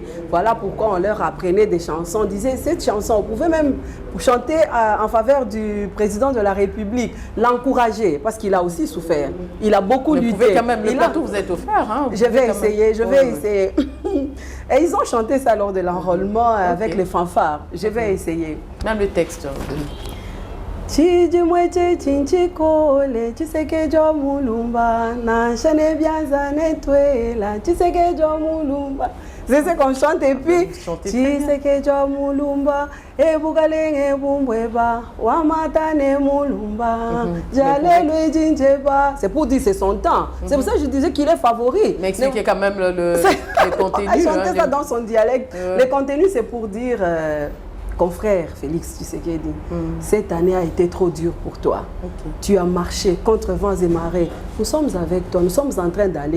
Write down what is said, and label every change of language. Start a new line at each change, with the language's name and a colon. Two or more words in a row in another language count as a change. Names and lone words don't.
French: Voilà pourquoi on leur apprenait des chansons. On disait cette chanson, on pouvait même chanter en faveur du président de la République, l'encourager, parce qu'il a aussi souffert. Il a beaucoup lutté. Vous pouvez quand même, le plateau vous êtes offert. Hein, je vais essayer. Et ils ont chanté ça lors de l'enrôlement avec les fanfares. Je vais essayer. Même le texte.
Luba-Lulua: Chijimweche chinchikole chisekejo mulumba na chane bianza netwela chisekejo mulumba.
French: C'est ce qu'on chante et puis
Luba-Lulua: chisekejo mulumba ebugalenge bumbweba wamatane mulumba jalelu jinjeba.
French: C'est pour dire c'est son temps. C'est pour ça que je disais qu'il est favori. Mais expliquez quand même le contenu. Elle chantait ça dans son dialecte. Le contenu c'est pour dire confrère Félix Tshisekedi, cette année a été trop dure pour toi. Tu as marché contre vents et marées. Nous sommes avec toi, nous sommes en train d'aller.